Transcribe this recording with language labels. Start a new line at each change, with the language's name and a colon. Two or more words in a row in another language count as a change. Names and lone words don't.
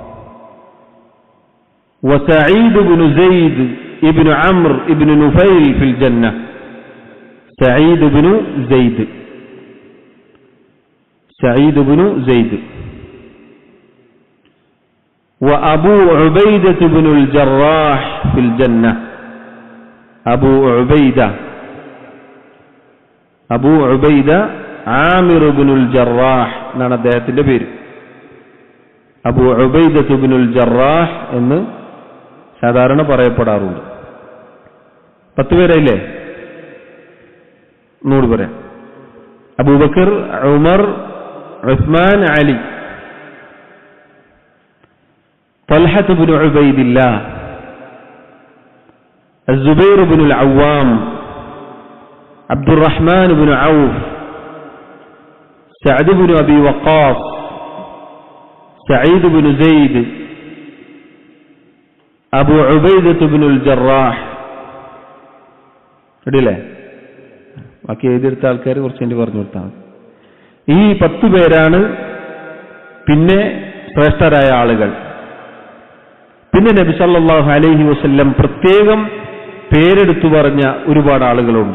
Arabic: وسعيد بن زيد ابن عمرو ابن نفيل في الجنة، سعيد بن زيد، سعيد بن زيد. وأبو عبيدة بن الجراح في الجنة، أبو عبيدة، أبو عبيدة عامر بن الجراح
Malayalam: എന്നാണ് അദ്ദേഹത്തിന്റെ പേര്. അബൂ ഉബൈദത്ത് ഇബ്നുൽ ജറാഹ് എന്ന് സാധാരണ പറയപ്പെടാറുണ്ട്. 10 പേരായില്ലേ? 100 പറയാം. അബൂബക്കർ, ഉമർ, ഉസ്മാൻ, അലി,
Arabic: طلحة بن عبيد الله، الزبير بن العوام، عبد الرحمن بن عوف، سعد بن أبي وقاص، سعيد بن زيد، أبو عبيدة بن الجراح.
Malayalam: ഇടില്ലേ? ബാക്കി എഴുതിയെടുത്ത ആൾക്കാർ കുറച്ചെൻ്റെ പറഞ്ഞു കൊടുത്താൽ ഈ 10 പേരാണ് പിന്നെ ശ്രേഷ്ഠരായ ആളുകൾ. പിന്നെ നബി
Arabic: صلى الله عليه وسلم
Malayalam: പ്രത്യേകം പേരെടുത്തു പറഞ്ഞ ഒരുപാട് ആളുകളുണ്ട്.